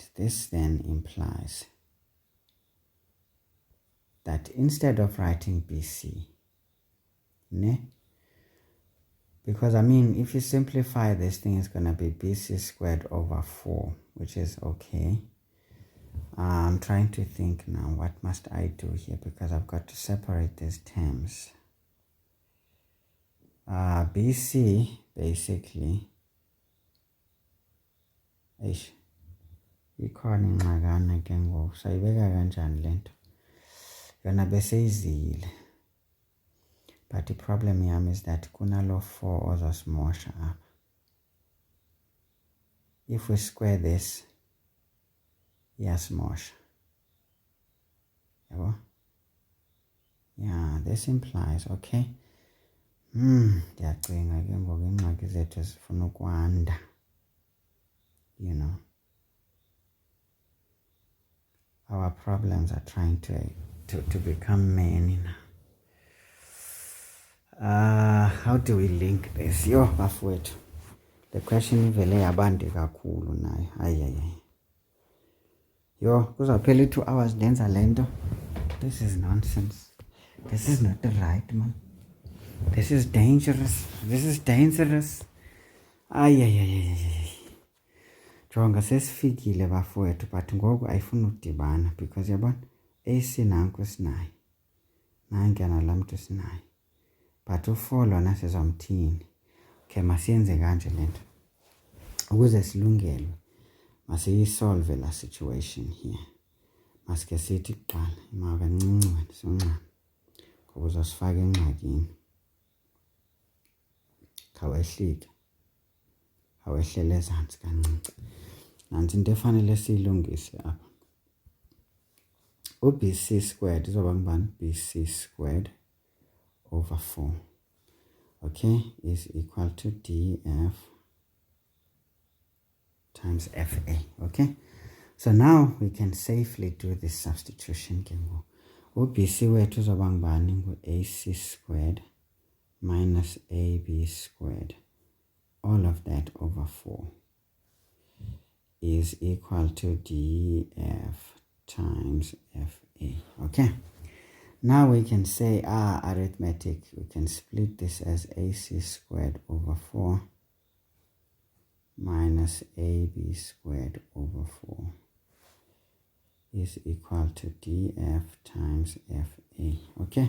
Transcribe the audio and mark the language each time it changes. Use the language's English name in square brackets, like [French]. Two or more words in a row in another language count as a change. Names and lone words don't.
[English] This then implies that instead of writing BC, because I mean, if you simplify this thing, it's going to be BC squared over 4, which is okay. I'm trying to think now, what must I do here? Because I've got to separate these terms. [Xhosa] BC basically ikhona ingxakana ke ngoku sayibeka kanjani lento yona beseyizile, [English] but the problem yam is that [Xhosa] kunalo 4 ozosimosha apha. [English] If we square this [Xhosa] iyasimosha, yabo? [English] Yeah, this implies, [Xhosa] okay, ndiyacinga ke ngoku ingxaki zethu zifuna ukwanda, [English] you know. Our problems are trying to become many now. How do we link this? [Xhosa] Yo, bafowethu, [English] the question [Xhosa] ivele yabande kakhulu nayo. [English] Ayayay. [Xhosa] Yo, kuzaphela 2 hours ndenza lento. [English] This is nonsense. This is not right, man. This is dangerous. This is dangerous. Ayayayay. [Xhosa] Jonga sesifikile bafowethu, but ngoku ayifuna ukudibana because yabona AC nanku sinayo, nankana laa mntu sinayo, but u4 lona sizamthini. Okay, masiyenze kanje lento ukuze silungelwe, masiyisolve la [English] situation here. [Xhosa] Masike sithi kuqala imaka kancinci wena soncane ngoba uzosifaka engxakini. Khawehlike, khawehlele ezantsi kancinci. Nansi into efanele siyilungise apha. UBC squared izoba ngubani? [English] BC squared over 4, okay, is equal to DF times FA, okay? So now we can safely do this substitution. [Xhosa] UBC wethu uzoba ngubani? [English] ngu-AC squared minus AB squared, all of that over 4, is equal to DF times FA, okay? Now we can say arithmetic, we can split this as AC squared over 4 minus AB squared over 4 is equal to DF times FA, okay?